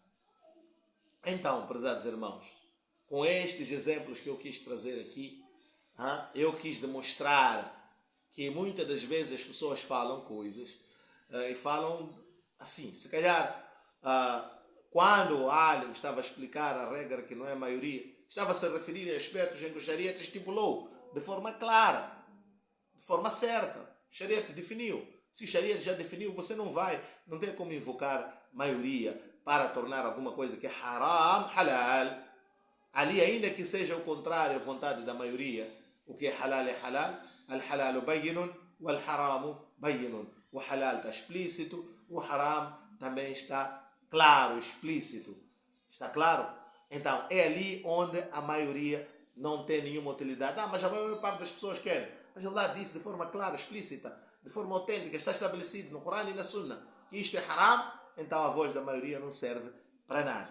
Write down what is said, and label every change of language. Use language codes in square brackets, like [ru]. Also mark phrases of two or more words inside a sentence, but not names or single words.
[pt] Então, prezados irmãos, com estes exemplos que eu quis trazer aqui, eu quis demonstrar que muitas das vezes as pessoas falam coisas e falam assim, se calhar quando o Alim estava a explicar a regra que não é a maioria, estava a se referir a aspectos em que o Sharia estipulou de forma clara, de forma certa. O Sharia definiu. Se o Sharia já definiu, você não tem como invocar maioria para tornar alguma coisa que é haram, halal. Ali, ainda que seja o contrário à vontade da maioria, o que é halal é halal, [ar] الحلال بين والحرام بين. [pt] O halal está explícito, o haram também está claro, explícito. Está claro? Então, é ali onde a maioria não tem nenhuma utilidade. Mas a maior parte das pessoas querem. Mas Allah disse de forma clara, explícita, de forma autêntica, está estabelecido no Corão e na Sunna que isto é haram, então a voz da maioria não serve para nada.